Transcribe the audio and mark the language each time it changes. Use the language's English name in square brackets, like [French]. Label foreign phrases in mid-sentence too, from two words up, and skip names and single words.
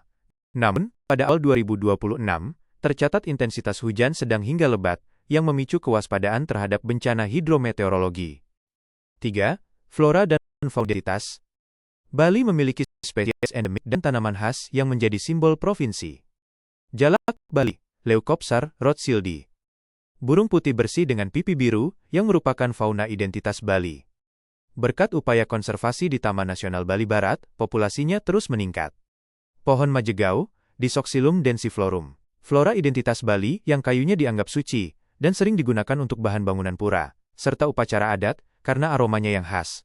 [Indonesian] Namun, pada awal 2026, tercatat intensitas hujan sedang hingga lebat, yang memicu kewaspadaan terhadap bencana hidrometeorologi. 3. Flora dan fauna. Bali memiliki spesies endemik dan tanaman khas yang menjadi simbol provinsi. Jalak Bali, Leucopsar rothschildi. Burung putih bersih dengan pipi biru, yang merupakan fauna identitas Bali. Berkat upaya konservasi di Taman Nasional Bali Barat, populasinya terus meningkat. Pohon majegau, Disoxylum densiflorum. Flora identitas Bali yang kayunya dianggap suci, dan sering digunakan untuk bahan bangunan pura, serta upacara adat, karena aromanya yang khas.